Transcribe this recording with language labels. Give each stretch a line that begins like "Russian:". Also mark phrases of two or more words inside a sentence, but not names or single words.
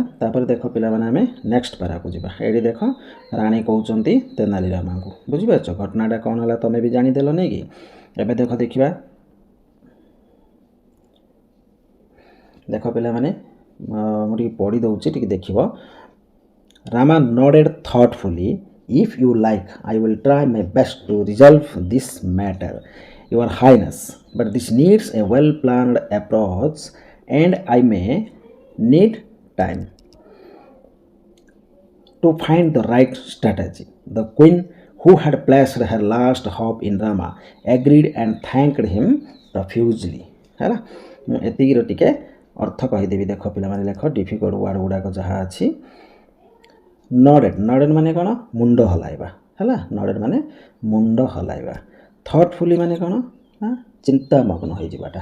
Odia: ତାପରେ ଦେଖ ପିଲାମାନେ, ଆମେ ନେକ୍ସଟ ପାରାକୁ ଯିବା। ଏଇଠି ଦେଖ ରାଣୀ କହୁଛନ୍ତି ତେନାଲି ରାମାଙ୍କୁ। ବୁଝିପାରୁଛ? ଘଟଣାଟା କ'ଣ ହେଲା ତୁମେ ବି ଜାଣିଦେଲ ନାଇଁ କି? ଏବେ ଦେଖ ଦେଖିବା। ଦେଖ ପିଲାମାନେ, ମୁଁ ଟିକେ ପଢ଼ି ଦେଉଛି, ଟିକେ ଦେଖିବ।
English: ରାମା nodded thoughtfully. If you like, I will try my best to resolve this matter, Your Highness. But this needs a well-planned approach, and I may need time to find the right strategy. The queen, who had placed her last hope in Rama, agreed and thanked him profusely.
Odia: ହେଲା, ମୁଁ ଏତିକିର ଟିକେ ଅର୍ଥ କହିଦେବି। ଦେଖ ପିଲାମାନେ, ଲେଖ
English: difficult word
Odia: ଗୁଡ଼ାକ ଯାହା ଅଛି। ନଡେଡ୍ ମାନେ କ'ଣ? ମୁଣ୍ଡ ହଲାଇବା ହେଲା, ନଡେଡ୍ ମାନେ ମୁଣ୍ଡ ହଲାଇବା। ଥଟ୍ଫୁଲି ମାନେ କ'ଣ? ନା ଚିନ୍ତାମଗ୍ନ ହୋଇଯିବାଟା।